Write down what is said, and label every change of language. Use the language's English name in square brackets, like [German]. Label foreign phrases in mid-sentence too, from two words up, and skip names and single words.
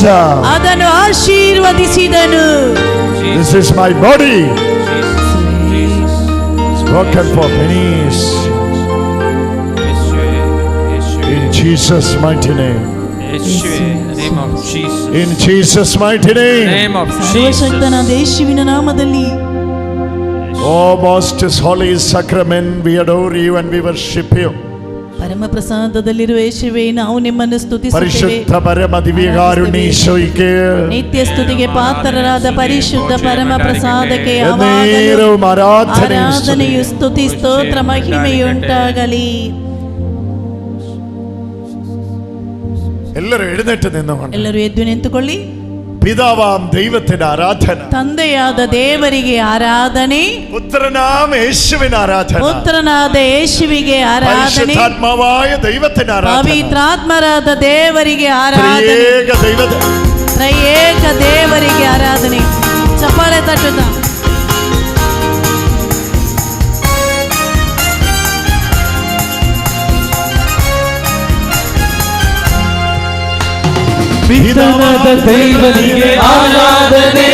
[Kannada] ಅದನ್ನು ಆಶೀರ್ವದಿಸಿದನು. [English] This is my body. Spoken for many. In Jesus' mighty name. Name of Jesus. In Jesus' mighty name. Name of Jesus. [Kannada] ಸರ್ವಶಕ್ತನಾದ ಯೇಸುವಿನ ನಾಮದಲ್ಲಿ. [English] Oh, most holy sacrament, we adore you and we worship you. [Kannada] ಪರಮ ಪ್ರಸಾದದಲ್ಲಿರುವ ಯೇಸುವೇ, ನಾವು ನಿಮ್ಮನ್ನು ಸ್ತುತಿಸುತ್ತೇವೆ. ಪರಿಶುದ್ಧ ಪರಮ ದಿವ್ಯಕಾರುಣ್ಯೇಶ್ವರಿಗೆ ನಿತ್ಯ ಸ್ತುತಿಗೆ ಪಾತ್ರರಾದ ಪರಿಶುದ್ಧ ಪರಮ ಪ್ರಸಾದಕ್ಕೆ ಯಾವಾಗಲೂ ಆರಾಧನೆಯು ಸ್ತುತಿ ಸ್ತೋತ್ರ ಮಹಿಮೆಯುಂಟಾಗಲಿ. [Malayalam] ಎಲ್ಲರೂ ಎഴുന്നേറ്റ് നിന്നുകൊണ്ട് [Kannada] ಎಲ್ಲರೂ ಎದ್ದು ನಿಂತುಕೊಳ್ಳಿ. [Malayalam] പിതാവാം ദൈവത്തിന് ആരാധന. [Kannada] ತಂದೆಯಾದ ದೇವರಿಗೆ ಆರಾಧನೆ. [Malayalam] പുത്രനാം യേശുവിന് ആരാധന. [Kannada] ಪುತ್ರನಾದ ಯೇಸುವಿಗೆ ಆರಾಧನೆ. [Malayalam] പരിശുദ്ധാത്മാവായ ദൈവത്തിന് ആരാധന. [Kannada] ಪವಿತ್ರಾತ್ಮರಾದ ದೇವರಿಗೆ ಆರಾಧನೆ. ತ್ರಯೇಕ ದೇವರಿಗೆ ಆರಾಧನೆ. ಚಪ್ಪಾಳೆ ತಟ್ಟುತ್ತಾ ಪಿತನಾದ ದೈವನಿಗೆ ಆರಾಧನೆ,